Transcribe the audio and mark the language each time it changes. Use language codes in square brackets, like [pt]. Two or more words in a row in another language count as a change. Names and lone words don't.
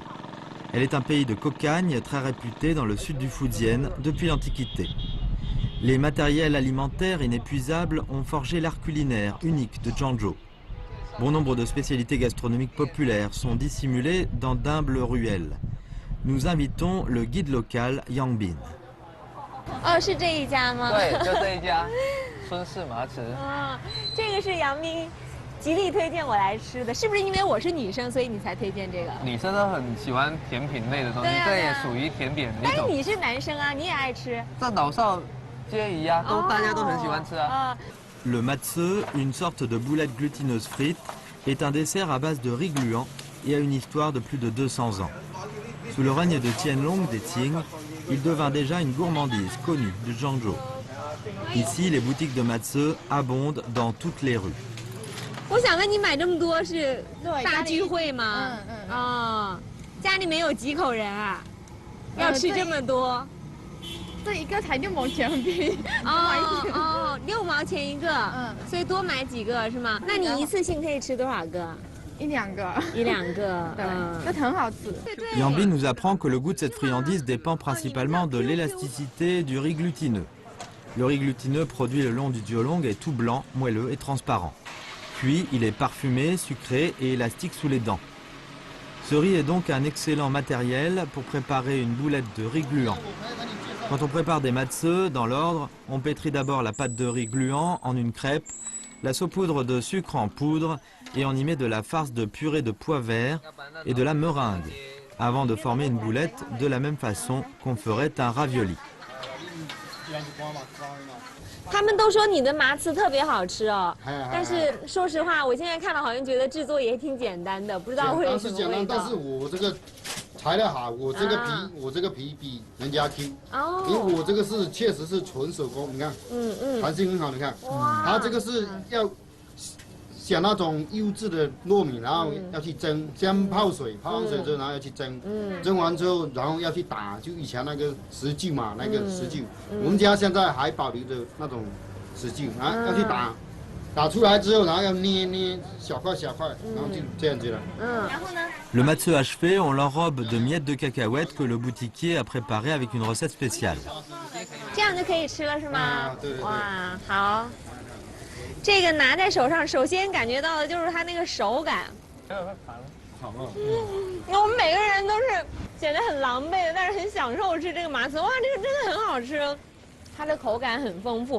[fr] Elle est un pays de cocagne très réputé dans le sud du Fujian depuis l'Antiquité. Les matériels alimentaires inépuisables ont forgé l'art culinaire unique de Zhangzhou. Bon nombre de spécialités gastronomiques populaires sont dissimulées dans d'humbles ruelles. Nous invitons le guide local Yang Bin. [zh] Oh, 是这一家吗？对，就这一家，孙氏麻糍。这个是杨斌极力推荐我来吃的，是不是因为我是女生，所以你才推荐这个？女生都很喜欢甜品类的东西，这也属于甜点的一种。但是你是男生啊，你也爱吃。在老少皆宜啊，大家都很喜欢吃啊。 [fr] Le matse, une sorte de boulette glutineuse frite, est un dessert à base de riz gluant et a une histoire de plus de 200 ans. Sous le règne de Qianlong des Qing, il devint déjà une gourmandise connue de Zhangzhou. Ici, les boutiques de matse abondent dans toutes les rues. [zh] 我想问你买这么多是大聚会吗？家里面有几口人啊？要吃这么多？这一个才6毛钱，很便宜。哦，6毛钱一个，所以多买几个是吗？那你一次性可以吃多少个？1、2个。 1、2个，那很好吃。 [fr] Yambin nous apprend que le goût de cette friandise dépend principalement de l'élasticité du riz glutineux. Le riz glutineux produit le long du diolong est tout blanc, moelleux et transparent. Puis il est parfumé, sucré et élastique sous les dents. Ce riz est donc un excellent matériel pour préparer une boulette de riz gluant. Quand on prépare des matzeux, dans l'ordre, on pétrit d'abord la pâte de riz gluant en une crêpe, la saupoudre de sucre en poudre et on y met de la farce de purée de pois verts et de la meringue, avant de former une boulette de la même façon qu'on ferait un ravioli. [zh] 他们都说你的麻糍特别好吃哦，但是说实话，我现在看了好像觉得制作也挺简单的，不知道会有什么味道。但是我这个材料好，我这个皮比人家 Q， 因为我这个是确实是纯手工，你看，弹性很好，你看，它这个是要选那种优质的糯米，然后要去蒸，先泡水，泡完水之后然后要去蒸，蒸完之后然后要去打，就以前那个石臼嘛，那个石臼，我们家现在还保留着那种石臼啊，要去打，打出来之后然后要捏小块小块，然后就这样子了。然后呢 [fr] Le matzeux achevé, on l'enrobe de miettes de cacahuètes que le boutiquier a préparées avec une recette spéciale. [zh] 这样就可以吃了是吗？对。哇，好。这个拿在手上，首先感觉到的就是它那个手感。我们每个人都是显得很狼狈的，但是很享受吃这个麻糍。哇，这个真的很好吃，它的口感很丰富。